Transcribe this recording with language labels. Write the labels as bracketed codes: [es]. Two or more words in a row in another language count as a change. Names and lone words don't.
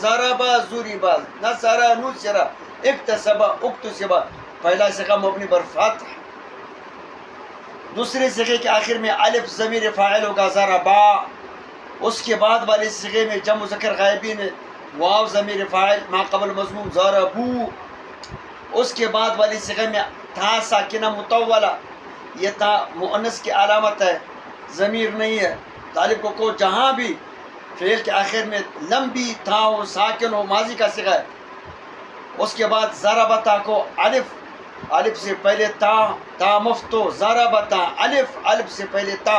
[ar] ضربا، ضربا، نصرا، نصرا، اکتسبا، اکتسبا. [ur] پہلا صیغہ مبنی پر فتح. دوسرے صیغے کے آخر میں الف ضمیر فاعل ہوگا، ضربا. اس کے بعد والے صیغے میں جمع مذکر غائبین میں واو ضمیر فاعل ما قبل مضموم، ضربو. اس کے بعد والی صیغے میں تھا ساکنہ مطولہ، یہ تھا مؤنث کی علامت ہے، ضمیر نہیں ہے. طالب کو جہاں بھی فعل کے آخر میں لمبی تھا ہو، ساکن ہو، ماضی کا صیغہ ہے. اس کے بعد ضربتا کو الف سے پہلے تا مفتو، ضربتا الف سے پہلے تا.